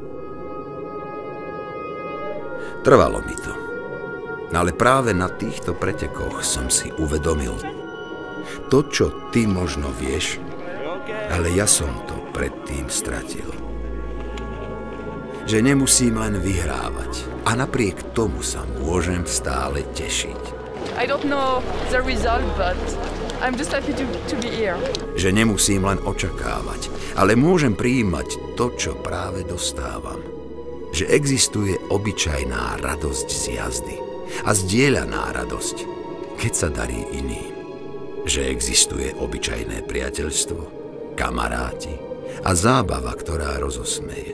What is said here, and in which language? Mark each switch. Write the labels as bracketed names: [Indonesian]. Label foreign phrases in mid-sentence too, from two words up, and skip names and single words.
[Slovak] Trvalo mi to, ale práve na týchto pretekoch som si uvedomil to, čo ty možno vieš, ale ja som to predtým stratil. Že nemusím len vyhrávať a napriek tomu sa môžem stále tešiť. [English] I don't know the result, but I'm just happy to be here. [Slovak] Že nemusím len očakávať, ale môžem prijímať to, čo práve dostávam. Že existuje obyčajná radosť z jazdy a zdieľaná radosť, keď sa darí iným. Že existuje obyčajné priateľstvo, kamaráti a zábava, ktorá rozosmeje.